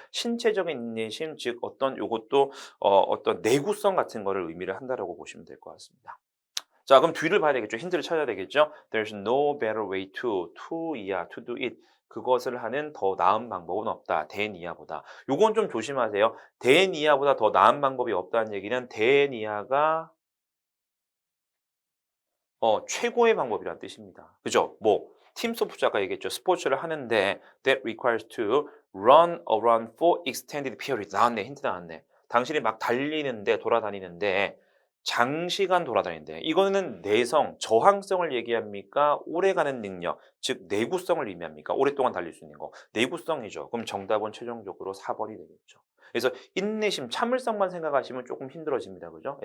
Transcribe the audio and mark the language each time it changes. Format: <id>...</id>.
<ko>신체적인 인내심 즉 어떤 요것도 어떤 내구성 같은 거를 의미를 한다라고 보시면 될 것 같습니다. 자, 그럼 뒤를 봐야 되겠죠. 힌트를 찾아야 되겠죠.</ko> <en>There's no better way to do it.</en> <ko>그것을 하는 더 나은 방법은 없다. than 이하보다. 요건 좀 조심하세요. than 이하보다 더 나은 방법이 없다는 얘기는 than 이하가 최고의 방법이란 뜻입니다. 그죠? 뭐 팀 소프트가 얘기했죠. 스포츠를 하는데</ko> <en>that requires to run around for extended period.</en> <ko>나왔네. 힌트 나왔네. 당신이 막 달리는데 돌아다니는데 장시간 돌아다니는데 이거는 내성, 저항성을 얘기합니까? 오래가는 능력, 즉 내구성을 의미합니까? 오랫동안 달릴 수 있는 거. 내구성이죠. 그럼 정답은 최종적으로 4번이 되겠죠. 그래서 인내심, 참을성만 생각하시면 조금 힘들어집니다. 그죠?</ko>